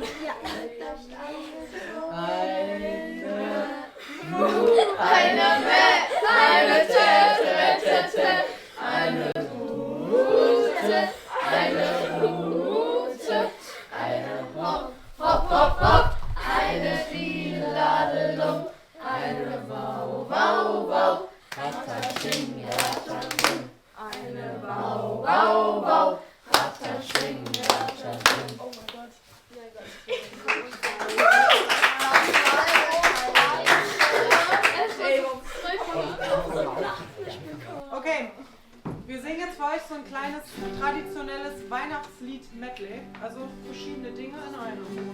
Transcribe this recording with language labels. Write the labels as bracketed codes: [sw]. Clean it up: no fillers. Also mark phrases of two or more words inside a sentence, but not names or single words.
[de] Eine Mäh, eine Tete, eine Rute, eine Hopp, Hopp, Hopp, Hopp, eine Diladelum, eine Wau, Wau, Wau, Rattatsching, Rattatsching, eine Wau, Wau, Wau, Rattatsching, Rattatsching. Oh mein Gott. Okay, wir singen jetzt für euch so ein kleines traditionelles Weihnachtslied-Medley, also verschiedene Dinge in einem.